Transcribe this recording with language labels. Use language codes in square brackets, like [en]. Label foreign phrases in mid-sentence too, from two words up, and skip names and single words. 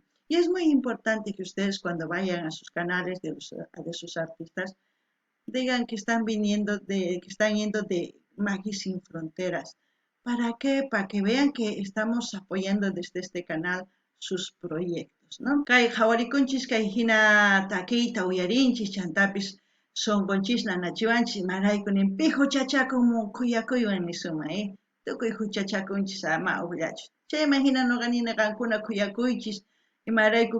[es] Y es muy importante que ustedes cuando vayan a sus canales de sus artistas digan que están yendo de Maggie Sin Fronteras. ¿Para qué? Para que vean que estamos apoyando desde este canal sus proyectos, ¿no? [qu] Kay qhawaricunchis kay hina taquita uyarinchis chantapis sonqunchis nanachiwanchis maraykunin pi huchachakun khuyakuywan nisuma tukuy huchachakunchis ama uqllachus chayman hina nuqanina qankuna khuyakuychis imarayku